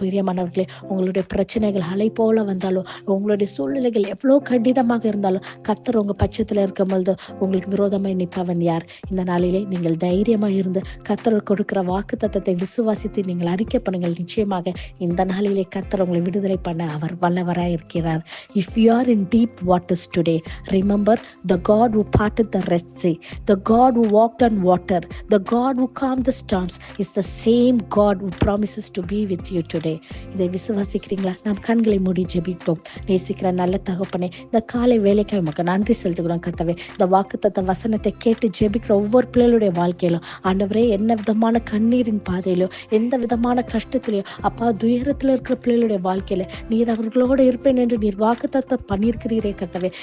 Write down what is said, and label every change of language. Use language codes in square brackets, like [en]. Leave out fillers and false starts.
[ta] பிரியமானவர்களே, உங்களுடைய பிரச்சனைகள் அலை போல வந்தாலும், உங்களுடைய சூழ்நிலைகள் எவ்வளோ கடினமாக இருந்தாலும் கர்த்தர் உங்க பட்சத்தில் இருக்கும் பொழுது உங்களுக்கு விரோதமாய் நிற்பவன் யார்? இந்த நாளிலே நீங்கள் தைரியமாக இருந்து கர்த்தர் கொடுக்கிற வாக்குத்தத்தத்தை விசுவாசித்து நீங்கள் அறிக்கை பண்ணுங்கள். நிச்சயமாக இந்த நாளிலே கர்த்தர் உங்களை விடுதலை பண்ண அவர் வல்லவராய் இருக்கிறார். [en] If you are in deep waters today, remember the God who parted the Red Sea, the God who walked on water, the God who calmed the storms is the same God who promises to be with you today. [ta] இதை விசுவாசிக்கிறீங்களா? நாம் கண்களை மூடி ஜெபிப்போம். நேசிக்கிற நல்ல தகப்பனே, இந்த காலை வேலைக்கு நமக்கு நன்றி செலுத்துகிறோம். கர்த்தாவே, இந்த வாக்குத்தத்த வசனத்தை கேட்டு ஜெபிக்கிற ஒவ்வொரு பிள்ளைகளுடைய வாழ்க்கையிலும் ஆண்டவரே, என்ன விதமான கண்ணீரின் பாதையிலோ, எந்த விதமான கஷ்டத்திலையோ அப்பா துயரத்தில் இருக்கிற பிள்ளைகளுடைய வாழ்க்கையில நீர் அவர்களோடு இருப்பேன் என்று நீர் வாக்குத்தத்தம் பண்ணியிருக்கிறீரே கர்த்தாவே.